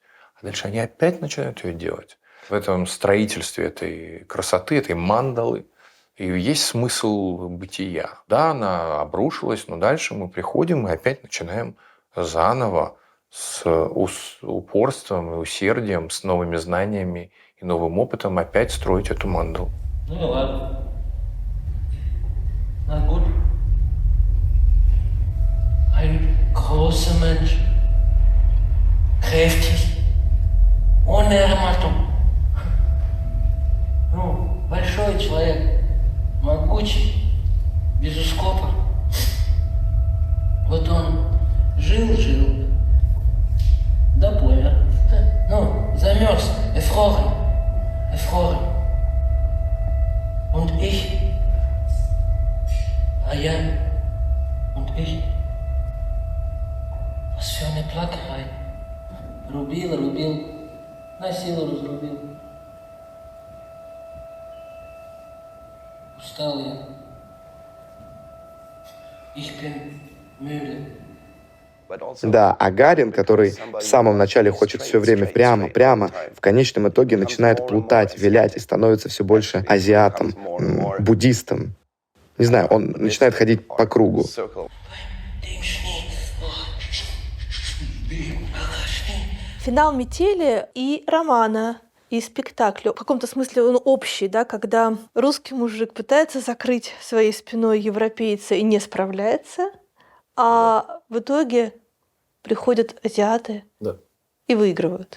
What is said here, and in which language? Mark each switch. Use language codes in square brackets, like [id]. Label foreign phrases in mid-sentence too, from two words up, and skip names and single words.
[ru] А дальше они опять начинают ее делать. В этом строительстве этой красоты, этой мандалы, и есть смысл бытия. Да, она обрушилась, но дальше мы приходим и опять начинаем заново с упорством и усердием, с новыми знаниями и новым опытом опять строить эту мандалу. Ну и ладно. [de] Na gut. Ein großer Mensch. Kräftig. Ohne Ermattung. [ru] Ну, большой человек. Могучий. Без ускопа. Вот он жил. До боя. Ну, замерз. [de] Erfroren. Und ich. [ru] А я. [de] Und ich. Was für eine Plackerei. [ru] Рубил. На силу разрубил. Устал я. [de] Ich bin müde. [ru] Да, а Гарин, который в самом начале хочет все время прямо, в конечном итоге начинает плутать, вилять и становится все больше азиатом, буддистом. Не знаю, он начинает ходить по кругу. Финал «Метели» и романа, и спектакля в каком-то смысле он общий, да, когда русский мужик пытается закрыть своей спиной европейца и не справляется, а в итоге приходят азиаты и выигрывают.